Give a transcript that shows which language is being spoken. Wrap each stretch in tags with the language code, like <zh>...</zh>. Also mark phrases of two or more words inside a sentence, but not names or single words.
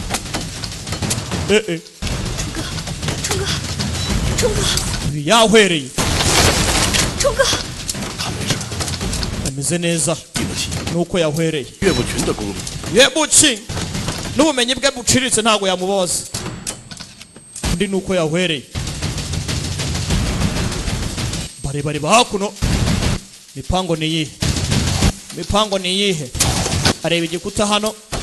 <zh>冲哥，冲哥，</zh> <rw>ibi yahwereye</rw> <zh>冲哥，</zh> <rw>ameze neza nuko yahwereye</rw> <zh>岳不群的功力，</zh> <rw>yebuki n'ubumenyi bwe buciriritse ntabwo yamubaza undi nuko yahwereye bare hakuno mipango ni yihe areba igikuta hano</rw>